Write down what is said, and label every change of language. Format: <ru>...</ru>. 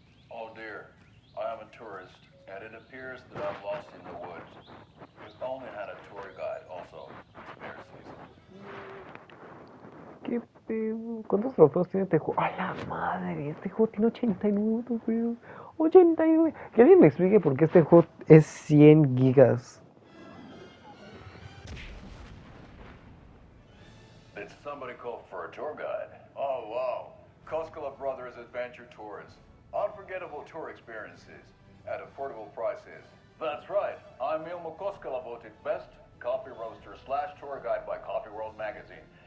<en>Oh dear, I am a tourist, and it appears that I'm lost in the woods. We've only had a tour guide also. Bear season.</en> <es>¿Qué pedo? ¿Cuántos trofeos tiene este juego? ¡A la madre! Este juego tiene 89 trofeos. 89. Que alguien me explique por qué este juego es 100 gigas.</es> <en>Did somebody call for a tour guide? Oh wow, Koskela Brothers Adventure Tours. Unforgettable tour experiences at affordable prices. That's right, I'm Ilmo Koskela, voted best coffee roaster / tour guide by Coffee World magazine.</en>